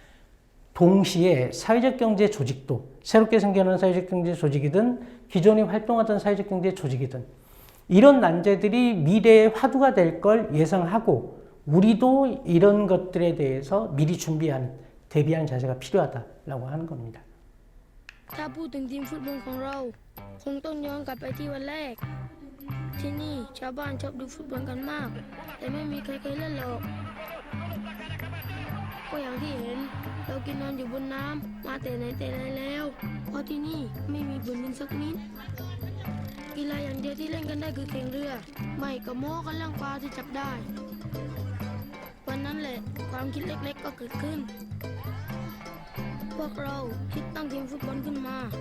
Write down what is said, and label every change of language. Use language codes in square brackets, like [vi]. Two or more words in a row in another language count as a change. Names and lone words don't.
[ko] 동시에 사회적 경제 조직도 새롭게 생겨난 사회적 경제 조직이든 기존에 활동하던 사회적 경제 조직이든 이런 난제들이 미래의 화두가 될 걸 예상하고 우리도 이런 것들에 대해서 미리 준비하는 대비하는 자세가 필요하다라고 하는 겁니다. [th] ถ้าพูดถึงทีมฟุตบอลของเราคงต้องย้อนกลับไปที่วันแรกที่นี่ชาวบ้านชอบดูฟุตบอลกันมากแต่ไม่มีใครเคยเล่นหรอก ก็อย่างที่เห็นเรากินนอนอยู่บนน้ำมาแต่ไหนแต่ไรแล้วเพราะที่นี่ไม่มีบนดินสักนิดกีฬาอย่างเดียวที่เล่นกันได้คือแข่งเรือไม่ก็โม้กันเรื่องปลาที่จับได้วันนั้นแหละความคิดเล็กๆก็เกิดขึ้นพวกเราคิดตั้งทีมฟุตบอลขึ้นมา